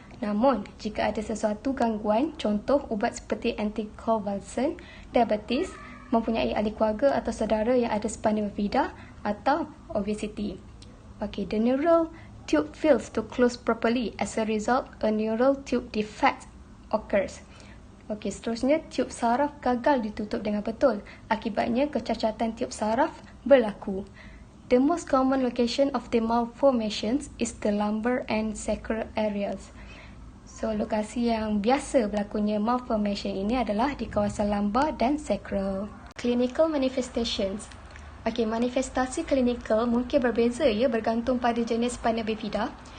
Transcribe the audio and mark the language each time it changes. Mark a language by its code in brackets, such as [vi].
[ms] Namun, jika ada sesuatu gangguan, contoh ubat seperti anticonvulsant, diabetes, mempunyai ahli keluarga atau saudara yang ada spina bifida atau obesity. [en] Okay, the neural tube fails to close properly. As a result, a neural tube defect occurs. [ms] Okey, seterusnya tiub saraf gagal ditutup dengan betul. Akibatnya kecacatan tiub saraf berlaku. [en] The most common location of the malformations is the lumbar and sacral areas. [ms] So, lokasi yang biasa berlakunya malformation ini adalah di kawasan lumbar dan sacral. [en] Clinical manifestations. [ms] Okey, manifestasi klinikal mungkin berbeza ya bergantung pada jenis spina bifida.